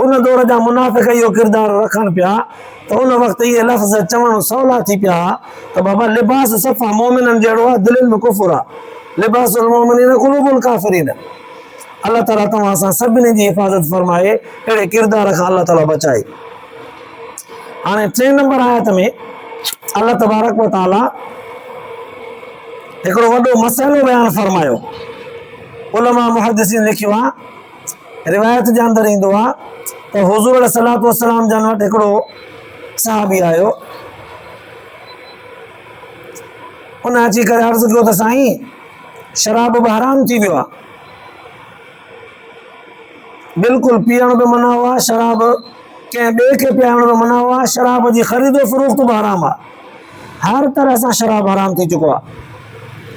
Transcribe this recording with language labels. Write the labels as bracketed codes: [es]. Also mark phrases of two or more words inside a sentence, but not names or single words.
[sd] उन दौर जा मुनाफ़िक़ इहो किरदारु रखनि पिया त उन वक़्तु इहे लफ़्ज़ चवणु सवला थी पिया त बाबा लिबास सफ़ा मोमिननि जहिड़ो आहे, दिलनि में कुफ़ुर आहे। [ar] لباس المؤمنين قلوب الكافرين. [sd] अल्लाह ताला तव्हां सां सभिनी जी हिफ़ाज़त फरमाए, अहिड़े किरदार खां अल्लाह ताला बचाए। हाणे 3 नंबर आयत में [ar] الله تبارك وتعالى [sd] हिकिड़ो वॾो मसइलो बयानु फरमायो। उलमा मुहद्दिसीन लिखियो आहे, रिवायत जे अंदरि ईंदो आहे त हुज़ूर [ar] عليه الصلاة والسلام [sd] जन वटि हिकिड़ो सहाबी आयो, उन अची करे अर्ज़ु कयो त साईं शराब बि हराम थी वियो आहे, बिल्कुलु पीअण बि मना हुआ, शराब कंहिं ॿिए खे पीआरण बि मना हुआ, शराब जी ख़रीदो फ़रोख़्त बि हराम आहे, हर तरह सां शराब हराम थी चुको आहे।